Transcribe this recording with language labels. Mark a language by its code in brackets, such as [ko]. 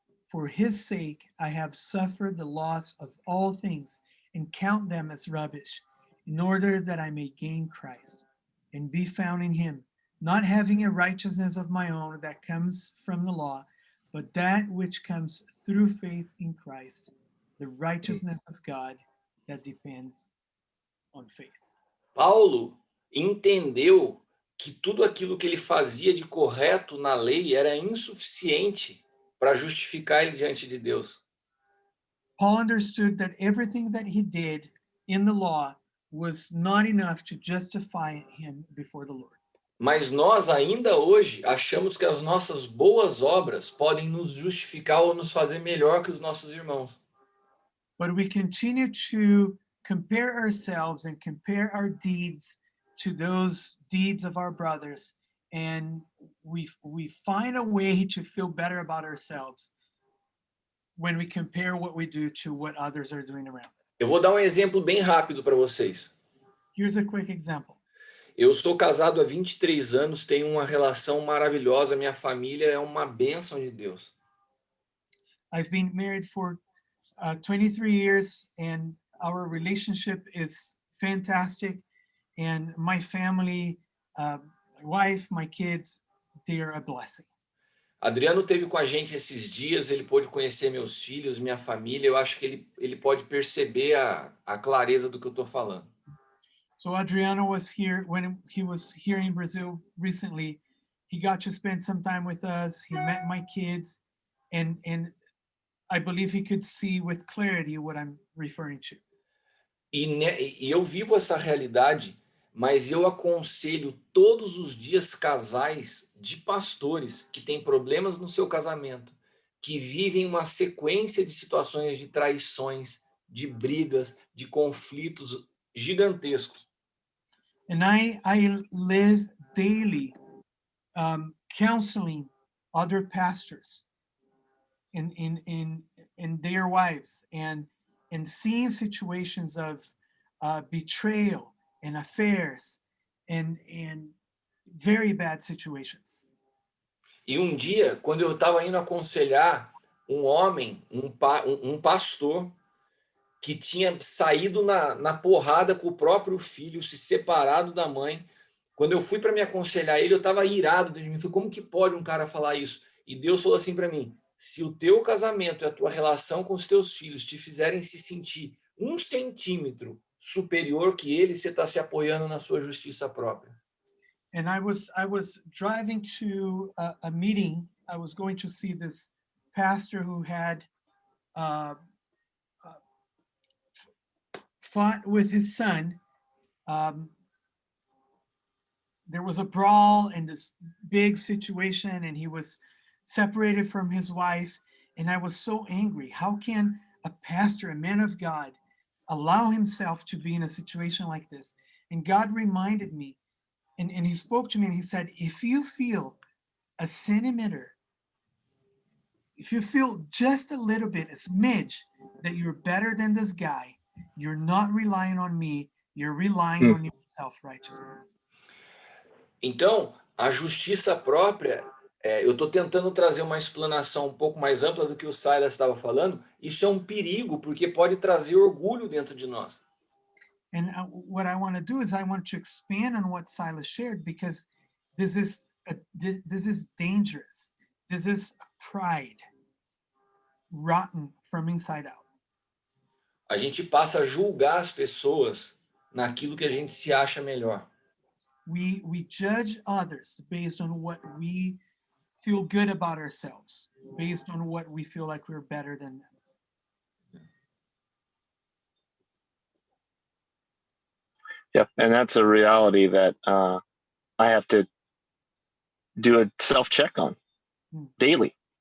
[en] For his sake I have suffered the loss of all things and count them as rubbish, in order that I may gain Christ and be found in him, not having a righteousness of my own that comes from the law, but that which comes through faith in Christ, the righteousness of God that depends on faith. [pt] Paulo entendeu que tudo aquilo que ele fazia de correto na lei era insuficiente para justificar ele diante de Deus. [en] Paul understood that everything that he did in the law was not enough to justify him before the Lord. [pt] Mas nós ainda hoje achamos que as nossas boas obras podem nos justificar ou nos fazer melhor que os nossos irmãos. [en] But we continue to compare ourselves and compare our deeds to those deeds of our brothers, and we find a way to feel better about ourselves when we compare what we do to what others are doing around us. [pt] Eu vou dar um exemplo bem rápido para vocês. [en] Here's a quick example. [pt] Eu sou casado há 23 anos, tenho uma relação maravilhosa, minha família é uma bênção de Deus. [en] I've been married for 23 years and our relationship is fantastic, and my family, my wife, my kids, they are a blessing. [pt] Adriano teve com a gente esses dias, ele pôde conhecer meus filhos, minha família. Eu acho que ele pode perceber a clareza do que eu estou falando. [en] So Adriano was here when he was here in Brazil recently. He got to spend some time with us. He met my kids, and I believe he could see with clarity what I'm referring to. [pt] E eu vivo essa realidade, mas eu aconselho todos os dias casais de pastores que têm problemas no seu casamento, que vivem uma sequência de situações de traições, de brigas, de conflitos gigantescos. [en] And I live daily counseling other pastors in their wives and seeing situations of betrayal and affairs and very bad situations. [pt] E um dia, quando eu estava indo aconselhar um homem, um pastor, que tinha saído na porrada com o próprio filho, se separado da mãe. Quando eu fui para me aconselhar ele, eu estava irado de mim. Falei, como que pode um cara falar isso? E Deus falou assim para mim: se o teu casamento e a tua relação com os teus filhos te fizerem se sentir 1 centímetro superior que ele, você está se apoiando na sua justiça própria. [en] And I was driving to a meeting. I was going to see this pastor who had fought with his son. There was a brawl in this big situation, and he was separated from his wife. And I was so angry. How can a pastor, a man of God, allow himself to be in a situation like this? And God reminded me, and he spoke to me, and he said, if you feel a centimeter, if you feel just a little bit, a smidge, that you're better than this guy, you're not relying on me, you're relying on your self-righteousness. [pt] Então, a justiça própria, eu estou tentando trazer uma explanação um pouco mais ampla do que o Silas estava falando. Isso é um perigo, porque pode trazer orgulho dentro de nós. [en] And what I want to do is I want to expand on what Silas shared, because this is dangerous. This is pride, rotten from inside out. [pt] A gente passa a julgar as pessoas naquilo que a gente se acha melhor. [en] We judge others based on what we feel good about ourselves, based on what we feel like we're better than them. Yep, and that's a reality that I have to do a self-check on daily.